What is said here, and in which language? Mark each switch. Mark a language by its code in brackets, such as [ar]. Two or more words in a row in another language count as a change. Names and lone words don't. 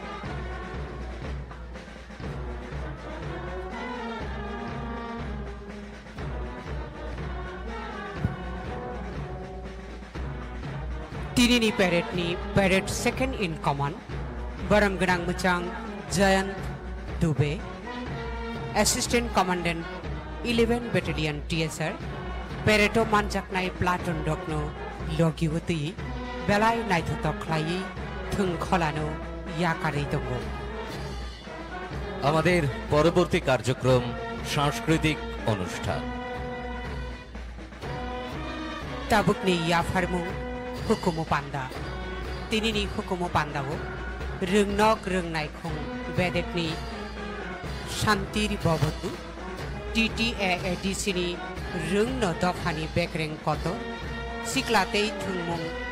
[trp] Tirini Parade ni Parade [en] second in command [trp] Baram Ganang Muchang Jayant Dubey, [en] Assistant Commandant [trp] 11 Battalion TSR, Pareto Manjaknai Platoon Dokno Logiwati Belai Naithotoklai Thung Kholano Yakari Tongo। [bn] আমাদের পরবর্তী কার্যক্রম সাংস্কৃতিক অনুষ্ঠান। [trp] Tabukni Yafarmu Hukumu Panda Tinini Hukumu Pandao Rungnok Rungnaikung Bedekni Shantiri Bobotu TTA Edisini Rungno Dokhani Bekreng Koto Siklate Thungmung